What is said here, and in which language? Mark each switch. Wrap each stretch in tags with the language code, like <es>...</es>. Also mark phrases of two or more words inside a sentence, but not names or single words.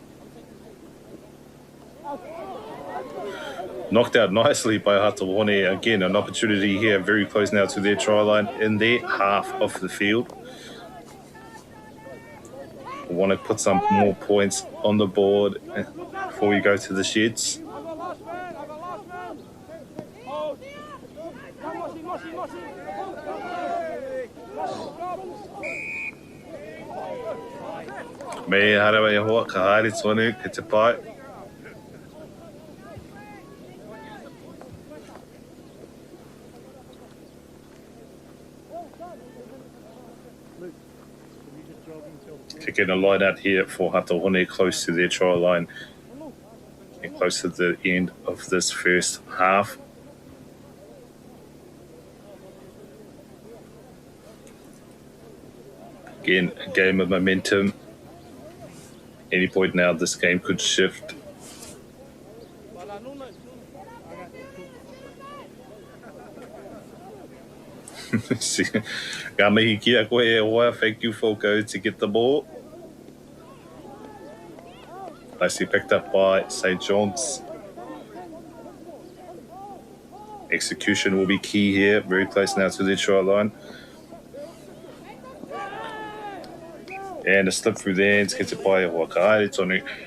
<en>Knocked out nicely by Hastings. Again, an opportunity here, very close now to their try line in their half of the field. We want to put some more points on the board before we go to the sheds.</en> <mi>Me harawa e hoa, ka haere tonu, ki te pai.</mi> <en>Kicking a line out here for Hastings, close to their try line and close to the end of this first half. Again, a game of momentum. any point now this game could shift. See,</en> <mi>ngā mihi kia koe e hoa,</mi> <en>thank you for go to get the ball. Nicely picked up by St. John's. Execution will be key here, very close now to the try line. And a slip through the hands, gets it by Wakaare tonu.</en>